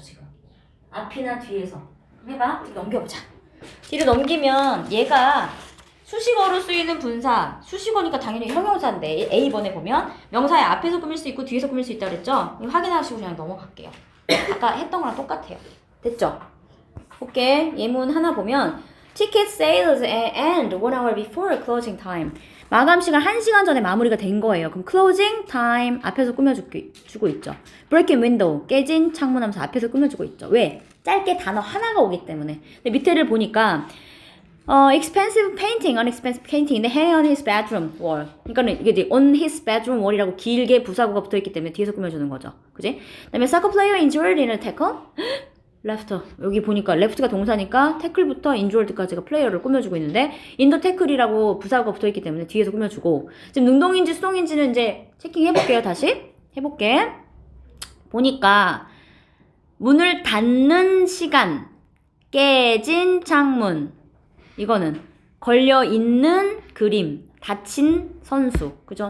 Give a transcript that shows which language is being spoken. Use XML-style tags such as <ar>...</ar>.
<ko>지금 앞이나 뒤에서. 해봐. 넘겨보자. 뒤로 넘기면 얘가 수식어로 쓰이는 분사, 수식어니까 당연히 형용사인데 A번에 보면 명사의 앞에서 꾸밀 수 있고 뒤에서 꾸밀 수 있다 그랬죠? 이거 확인하시고 그냥 넘어갈게요. 아까 했던 거랑 똑같아요. 됐죠? 볼게. 예문 하나 보면</ko> <en>Ticket sales end 1 hour before closing time.</en> <ko>마감 시간 1시간 전에 마무리가 된 거예요. 그럼 closing time 앞에서 꾸며주고 있죠. Broken window, 깨진 창문 하면서 앞에서 꾸며주고 있죠. 왜? 짧게 단어 하나가 오기 때문에. 근데 밑에를 보니까</ko> <en>expensive painting, unexpensive painting, hang on his bedroom wall.</en> <ko>그러니까는 이게</ko> <en>on his bedroom wall</en> <ko>이라고 길게 부사구가 붙어있기 때문에 뒤에서 꾸며주는 거죠. 그지? 그다음에</ko> <en>soccer player injured in a tackle. left.</en> <ko>여기 보니까 left가 동사니까 tackle부터 injured까지가 플레이어를 꾸며주고 있는데 in the tackle이라고 부사구가 붙어있기 때문에 뒤에서 꾸며주고. 지금 능동인지 수동인지는 이제 체킹해볼게요. 다시 해볼게. 보니까 문을 닫는 시간, 깨진 창문, 이거는 걸려있는 그림, 다친 선수. 그죠?</ko>